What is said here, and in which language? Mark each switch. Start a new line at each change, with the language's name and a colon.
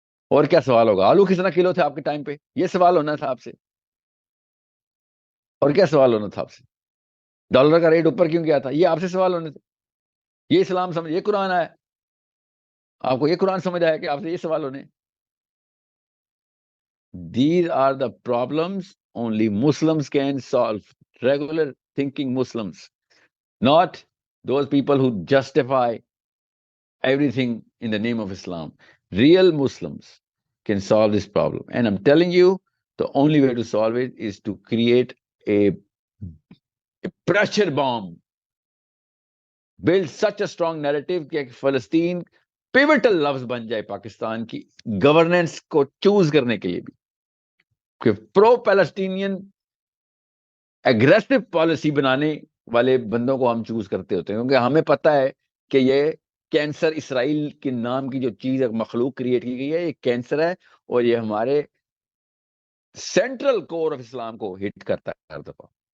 Urdu: اور کیا سوال ہوگا؟ آلو کتنا کلو تھے آپ کے ٹائم پہ؟ یہ سوال ہونا تھا آپ سے. اور کیا سوال ہونا تھا آپ سے؟ ڈالر کا ریٹ اوپر کیوں گیا تھا؟ یہ آپ سے سوال ہونے تھے. یہ اسلام سمجھ، یہ قرآن آیا، آپ کو یہ قرآن سمجھ آیا کہ آپ سے یہ سوال ہونے.
English: These are the problems only Muslims can solve. Regular thinking Muslims, not those people who justify everything in the name of Islam. Real Muslims can solve this problem. And I'm telling you, the only way to solve it is to create a pressure bomb. Build such a strong narrative
Urdu: کہ فلسطین pivotal لفظ بن جائے پاکستان کی governance کو choose کرنے کے لیے بھی، کہ پرو پیلسٹینین ایگریسو پالیسی بنانے والے بندوں کو ہم چوز کرتے ہوتے ہیں، کیونکہ ہمیں پتہ ہے کہ یہ کینسر اسرائیل کے نام کی جو چیز مخلوق کریٹ کی گئی ہے، یہ کینسر ہے اور یہ ہمارے سینٹرل کور آف اسلام کو ہٹ کرتا ہے ہر دفعہ.